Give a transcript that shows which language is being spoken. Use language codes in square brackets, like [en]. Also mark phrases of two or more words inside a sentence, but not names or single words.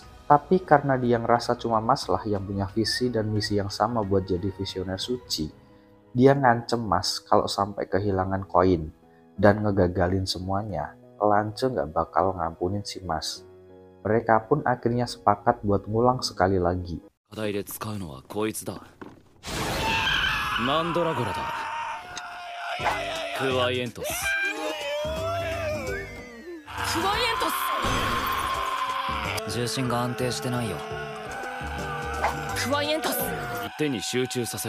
[id] Tapi karena dia ngerasa cuma Mas lah yang punya visi dan misi yang sama buat jadi visioner suci, dia ngancem Mas kalau sampai kehilangan koin dan ngegagalin semuanya, Lance gak bakal ngampunin si Mas. Mereka pun akhirnya sepakat buat ngulang sekali lagi. [ja] 課題で使うのはこいつだ。マンドラゴラだ。クワイエントス。クワイエントス。重心が安定してないよ。クワイエントス。一点に集中させろ。